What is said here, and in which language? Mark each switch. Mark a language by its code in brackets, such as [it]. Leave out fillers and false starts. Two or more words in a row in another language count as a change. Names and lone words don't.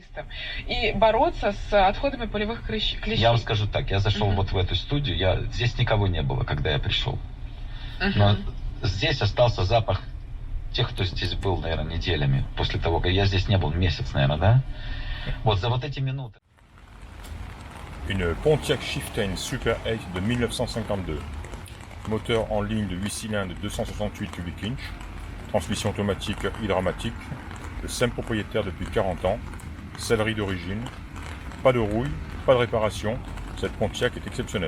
[ru] специалистом и бороться с отходами полевых клещей. Я вам скажу так, я зашел вот в эту студию, здесь никого не было, когда я пришел. Но здесь остался запах тех, кто здесь был, наверное, неделями после того, как я здесь не был, месяц, наверное, да? Вот за вот эти минуты. [fr] Une Pontiac Chieftain Super 8 de 1952. Moteur en ligne de 8 cylindres de 268 [en] cubic inch. [fr] Transmission automatique hydramatique. Le SEM propriétaire depuis 40 ans. Sellerie d'origine. Pas de rouille, pas de réparation. Cette Pontiac est exceptionnelle.